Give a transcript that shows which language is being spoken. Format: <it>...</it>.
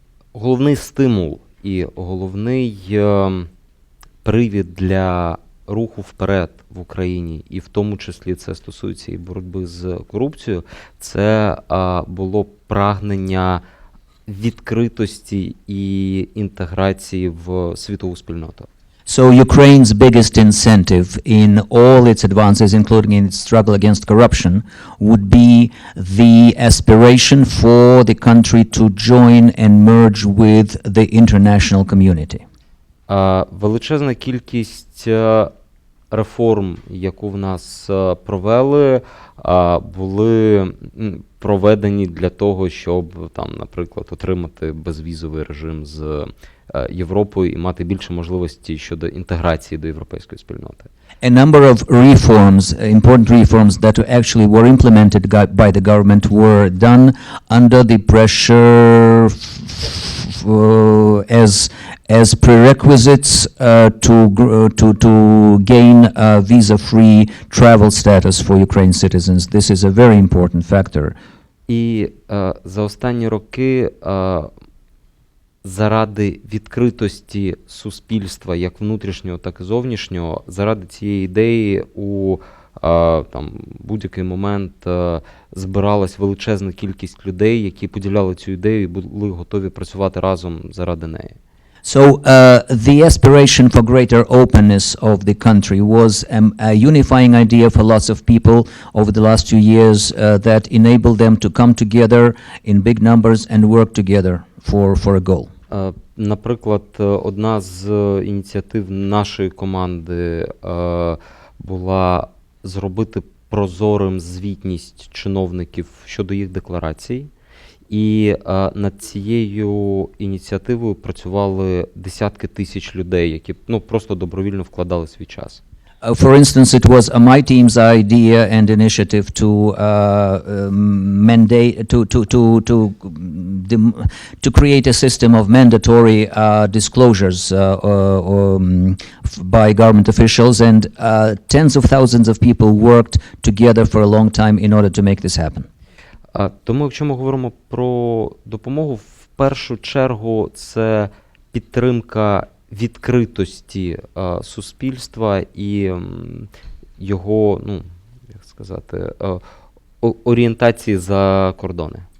<uk>Головний стимул і головний привід для руху вперед в Україні, і в тому числі це стосується і боротьби з корупцією, це було прагнення відкритості і інтеграції в світову спільноту.</uk> <en>So Ukraine's biggest incentive in all its advances, including in its struggle against corruption, would be the aspiration for the country to join and merge with the international community.</en> <uk>Величезна кількість реформ, яку в нас провели, були проведені для того, щоб, там, наприклад, отримати безвізовий режим з Європою і мати більше можливостей щодо інтеграції до європейської спільноти.</uk> <en>A number of reforms, important reforms that actually were implemented by the government were done under the pressure as prerequisites to gain visa-free travel status for Ukrainian citizens. This is a very important factor.</en> <uk>І за останні роки заради відкритості суспільства, як внутрішнього, так і зовнішнього, заради цієї ідеї у там, будь-який момент збиралась величезна кількість людей, які поділяли цю ідею і були готові працювати разом заради неї.</uk> <en>So the aspiration for greater openness of the country was a unifying idea for lots of people over the last few years that enabled them to come together in big numbers and work together for a goal.</en> <uk>Наприклад, одна з ініціатив нашої команди була зробити прозорим звітність чиновників щодо їх декларацій. І над цією ініціативою працювали десятки тисяч людей, які просто добровільно вкладали свій час.</uk> <en>For instance, it was my team's idea and initiative to mandate to create a system of mandatory disclosures by government officials, and tens of thousands of people worked together for a long time in order to make this happen.</en> <uk>Тому, якщо ми говоримо про допомогу, в першу чергу це підтримка відкритості суспільства і його, як сказати, орієнтації за кордони.</uk>